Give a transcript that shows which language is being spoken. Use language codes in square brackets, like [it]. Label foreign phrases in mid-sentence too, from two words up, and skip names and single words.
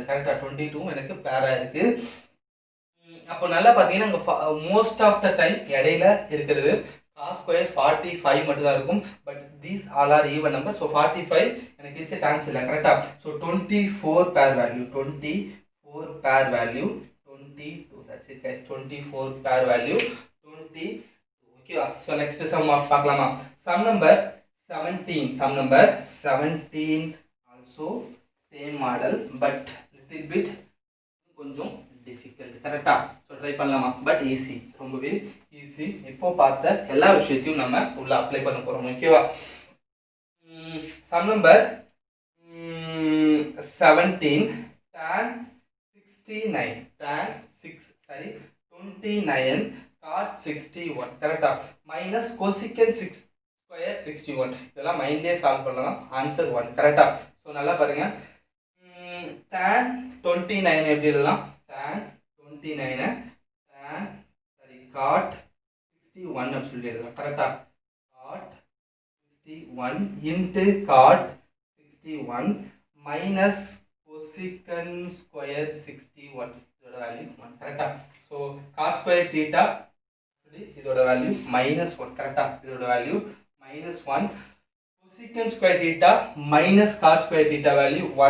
[ta] கரெக்டா? 22 எனக்கு பேரா இருக்கு. அப்போ நல்லா பார்த்தீங்கன்னா இங்கே [en] most of the time [ta] இடையில இருக்கிறது [en] cos square [ta] 45 மட்டும் தான் இருக்கும். [en] but these all are even number. [ta] ஸோ 45 எனக்கு இருக்க சான்ஸ் இல்லை. கரெக்டா? [en] So 24 pair value, 22. That's it guys, 24 pair value 22. ஓகேவா? so next sum [ta] பார்க்கலாமா? [en] sum number 17 also same model but little bit கொஞ்சம் difficult. கரெக்டா? so try [ta] பண்ணலாமா? [en] but easy, [ta] ரொம்பவே ஈஸி. இப்போ பார்த்த எல்லா விஷயத்தையும் நம்ம உள்ள அப்ளை பண்ண போறோம். [en] ஓகேவா? sum number 17 tan 29 cot 61. கரெக்டா? minus cosecant 6 square 61. [ta] இதெல்லாம் மைண்ட்லேயே சால்வ் பண்ணலாம். ஆன்சர் 1. கரெக்டா? ஸோ நல்லா பாருங்க. tan 29 எப்படி எழுதலாம்? tan 29 cot 61 அப்படி சொல்லி எழுதலாம். கரெக்டா? [en] cot 61 into cot 61 minus cosecant square 61. [ta] இதோட வேல்யூ 1. கரெக்டா? ஸோ [en] cot square theta [ta] இதோட வேல்யூ -1. கரெக்டா? [en] இதோட value -1. cosecant square theta minus cot square theta value 1.